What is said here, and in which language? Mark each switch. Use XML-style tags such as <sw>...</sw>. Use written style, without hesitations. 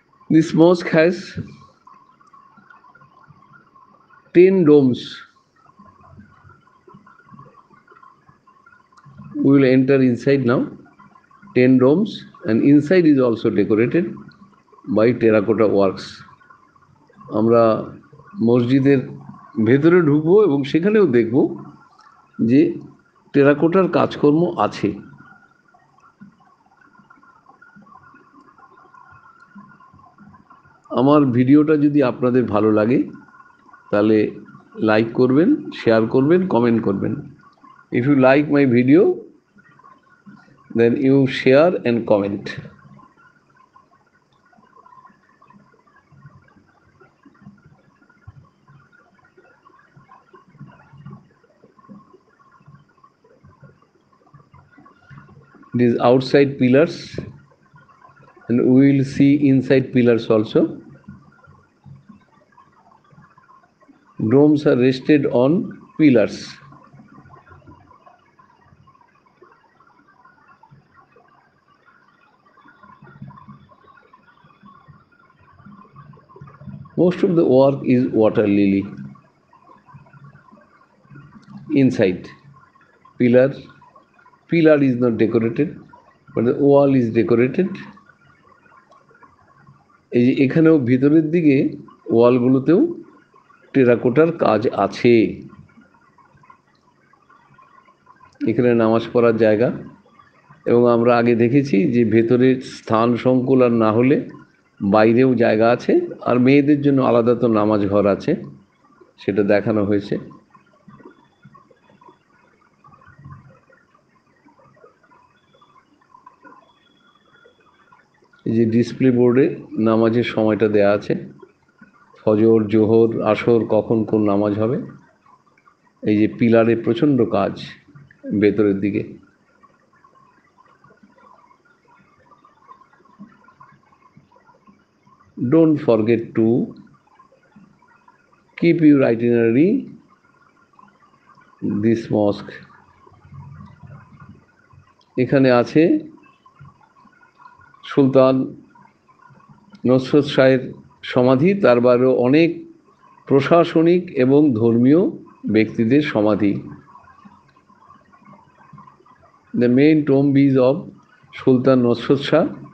<en>This mosque has 10 domes. We will enter inside now. 10 domes, and inside is also decorated by terracotta works.</en> <bn>আমরা মসজিদের ভেতরে ঢুকবো এবং সেখানেও দেখব যে টেরাকোটার কাজকর্ম আছে। আমার ভিডিওটা যদি আপনাদের ভালো লাগে তাহলে লাইক করবেন, শেয়ার করবেন, কমেন্ট করবেন।</bn> <en>If you like my video, then you share and comment. these outside pillars, and we will see inside pillars also. Domes are rested on pillars. Most of the work is water lily. Inside pillar is not decorated, but the wall is decorated.</en> <bn>এই যে এখানেও ভিতরের দিকে ওয়ালগুলোতেও টেরাকোটার কাজ আছে। এখানে নামাজ পড়ার জায়গা, এবং আমরা আগে দেখেছি যে ভেতরে স্থান সংকুল আর না হলে বাইরেও জায়গা আছে, আর মেয়েদের জন্য আলাদা তো নামাজ ঘর আছে, সেটা দেখানো হয়েছে। এই যে ডিসপ্লে বোর্ডে নামাজের সময়টা দেয়া আছে, ফজর, জোহর, আসর, কখন কোন নামাজ হবে। এই যে পিলারে প্রচণ্ড কাজ ভেতরের দিকে।</bn> <en>Don't forget to keep your itinerary this mosque.</en> <bn>এখানে আছে সুলতান নসরত শাহের সমাধি, তার বাইরেও অনেক প্রশাসনিক এবং ধর্মীয় ব্যক্তিদের সমাধি।</bn> <en>The main tomb is of Sultan Nusrat Shah</en>